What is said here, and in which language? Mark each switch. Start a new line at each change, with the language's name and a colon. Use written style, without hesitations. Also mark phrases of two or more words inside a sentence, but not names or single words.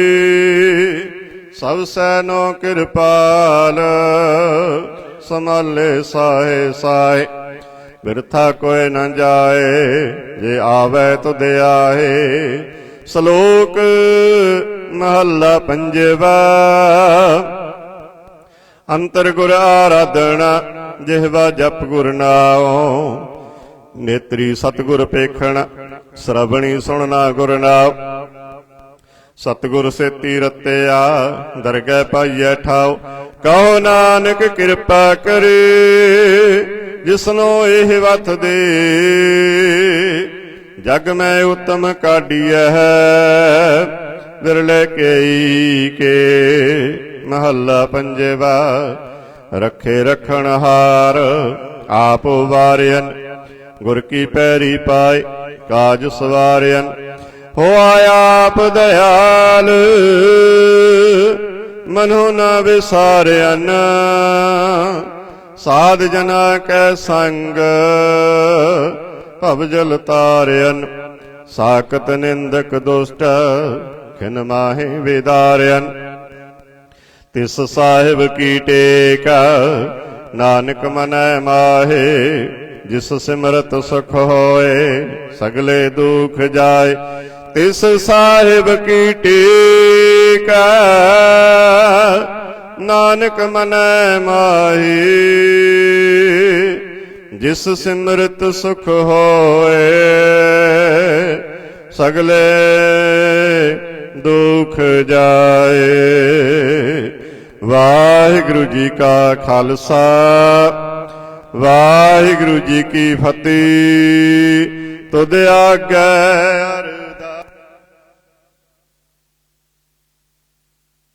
Punjabi: ਸਭ ਸੈਨੋ ਕ੍ਰਿਪਾਲ ਸੰਭਾਲੇ ਸਾਹੇ ਸਾਹੇ। ਬਿਰਥਾ ਕੋਈ ਨ ਜਾਏ ਜੇ ਆਵੇ ਤੋ ਦੇ ਆਏ। ਸਲੋਕ ਮਹਲਾ ਪੰਜਵਾਂ। ਅੰਤਰ ਗੁਰ ਆਰਾਧਣਾ ਜਿਹਵਾ ਜਪ ਗੁਰ ਨਾਓ। ਨੇਤ੍ਰੀ ਸਤਿਗੁਰ ਪੇਖਣ ਸ੍ਰਵਣੀ ਸੁਨਣਾ ਗੁਰ ਨਾਓ। ਸਤਿਗੁਰ ਸੇਤੀ ਰਤਿਆ ਦਰਗਹ ਪਾਈਐ ਠਾਓ। ਕਹੋ ਨਾਨਕ ਕ੍ਰਿਪਾ ਕਰੇ ਜਿਸ ਨੋ ਏਹ ਵਥ ਦੇ। ਜਗ ਮੇਂ ਉਤਮ ਕਾਢਿਆ ਹੈ ਬਿਰਲੇ ਕੇਈ ਕੇ। ਮਹਲਾ ਪੰਜਵਾਂ। ਰਖੇ ਰਖਣ ਹਾਰ ਆਪ ਵਾਰਿਅਨ ਗੁਰ ਕੀ ਪੈਰੀ ਪਾਏ ਕਾਜ ਸਵਾਰਿਅਨ। ਹੋ ਆਪ ਦਇਆਲ ਮਨੋ ਨ ਵਿਸਾਰਿਅਨ। ਸਾਧ ਜਨਾ ਕੈ ਸੰਗ ਭਵਜਲ ਤਾਰਿਅਨ। ਸਾਕਤ ਨਿੰਦਕ ਦੁਸ਼ਟ ਖਿਨ ਮਾਹੇ ਵਿਦਾਰਿਅਨ। ਤਿਸ ਸਾਹਿਬ ਕੀ ਟੇਕਾ ਨਾਨਕ ਮਨੈ ਮਾਹੇ। ਜਿਸ ਸਿਮਰਤ ਸੁਖ ਹੋਏ ਸਗਲੇ ਦੁਖ ਜਾਏ। ਤਿਸ ਸਾਹਿਬ ਕੀ ਟੇਕਾ ਨਾਨਕ ਮਨੈ ਮਾਹੇ। ਜਿਸ ਸਿਮਰਤ ਸੁਖ ਹੋਏ ਸਗਲੇ ਦੁਖ ਜਾਏ। ਵਾਹਿਗੁਰੂ ਜੀ ਕਾ ਖਾਲਸਾ ਵਾਹਿਗੁਰੂ ਜੀ ਕੀ ਫਤਿਹ। ਤੁਦ ਆਗੇ